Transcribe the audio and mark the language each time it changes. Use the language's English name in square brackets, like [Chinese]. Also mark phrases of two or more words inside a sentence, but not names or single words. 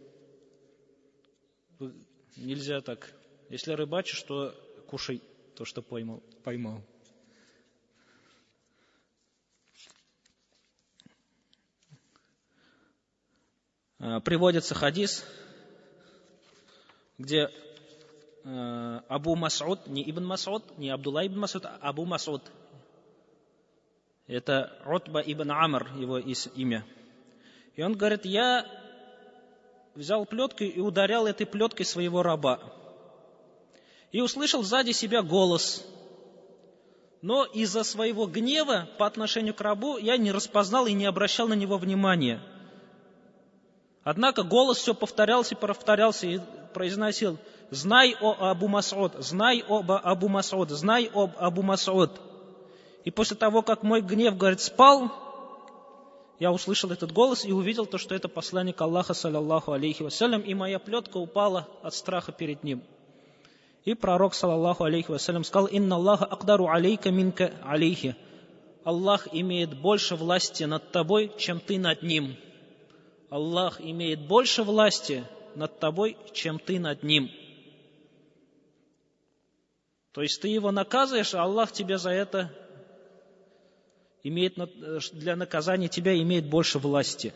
[Russian] Нельзя так. Если рыбачишь, то кушай то, что поймал. Приводится хадис, где Абу Мас'уд, не Ибн Мас'уд, не Абдулла ибн Мас'уд, а Абу Мас'уд. Это Утба ибн Амр, его имя. И он говорит: я взял плеткой и ударял этой плеткой своего раба. И услышал сзади себя голос. Но из-за своего гнева по отношению к рабу я не распознал и не обращал на него внимания. Однако голос все повторялся и произносил: «Знай, о Абу Мас'уд, знай об Абу Мас'уд, знай об Абу Мас'уд». И после того, как мой гнев, говорит, спал, я услышал этот голос и увидел то, что это посланник Аллаха, [Arabic] صلى الله عليه وسلم, [Russian] и моя плетка упала от страха перед ним. И пророк, [Arabic] صلى الله عليه وسلم, сказал: «إن الله أقدر عليك منك عليه». [Russian] Аллах имеет больше власти над тобой, чем ты над ним. Аллах имеет больше власти над тобой, чем ты над ним. То есть ты его наказываешь, а Аллах тебе за это для наказания тебя имеет больше власти.